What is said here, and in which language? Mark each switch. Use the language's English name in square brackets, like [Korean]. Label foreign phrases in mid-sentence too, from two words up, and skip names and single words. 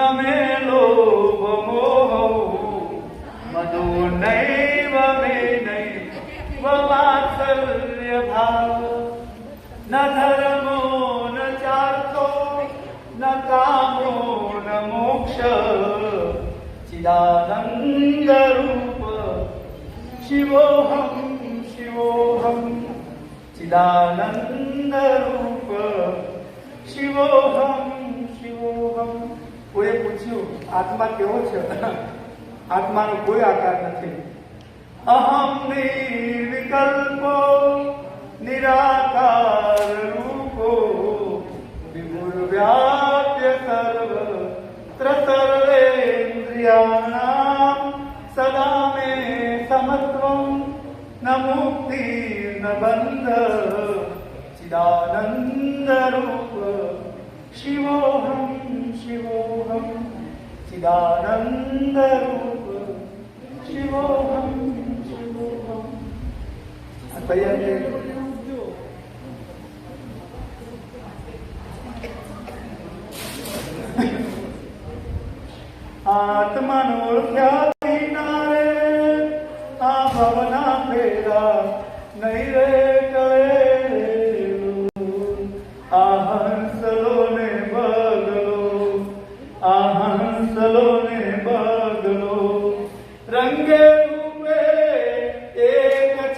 [Sanskrit] मे लोभ मोहौ मदो नैव मे नैव वात्सल्य भाव न धर्मो न चार्थो न कामो न मोक्ष चिदानंद रूप शिवोहम शिवोहम चिदानंद रूप शिवोहम शिवोहम [Gujarati] કોઈ પૂછ્યું આત્મા કેવો છે આત્માનો કોઈ આકાર નથી [Sanskrit] अहम निर्विकल्पो निराकार रूपो विभुर्व्याप्य सर्वत्र सर्वेन्द्रियाणाम सदा मे समत्वम न मुक्ति न बंध चिदानंद रूप शिवोहम शिवोहम चिदानंद रूप शिवोहम शिवोहम [Gujarati] આત્મા ઓળખ્યા વિનારે આ ભવના ફેરા નહીં રે કરે આ હંસલો ને બગલો રંગે રૂપે એક